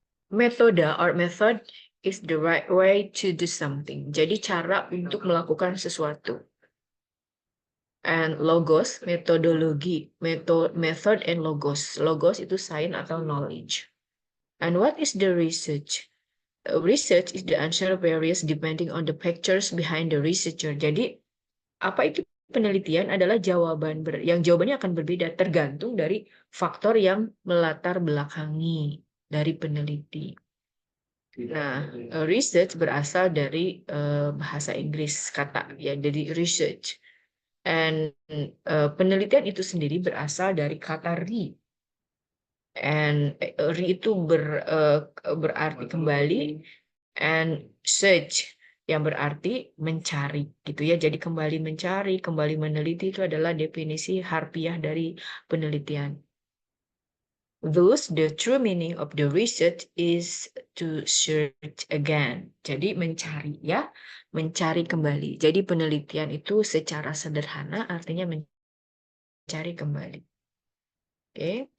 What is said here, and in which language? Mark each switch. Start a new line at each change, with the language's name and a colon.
English: Metode or method is the right way to do something.
Indonesian: Jadi cara untuk melakukan sesuatu.
English: And logos, metodologi, method and logos.
Indonesian: Logos itu science atau knowledge.
English: And what is the research? Research is the answer varies depending on the factors behind the researcher.
Indonesian: Jadi apa itu penelitian adalah jawaban yang jawabannya akan berbeda tergantung dari faktor yang melatar belakangi dari peneliti. Nah, research berasal dari bahasa Inggris kata ya, dari research. And penelitian itu sendiri berasal dari kata re. And re itu berarti kembali, and search yang berarti mencari gitu ya. Jadi kembali mencari, kembali meneliti itu adalah definisi harfiah dari penelitian.
English: Thus, the true meaning of the research is to search again.
Indonesian: Jadi mencari ya, mencari kembali. Jadi penelitian itu secara sederhana artinya mencari kembali. Oke.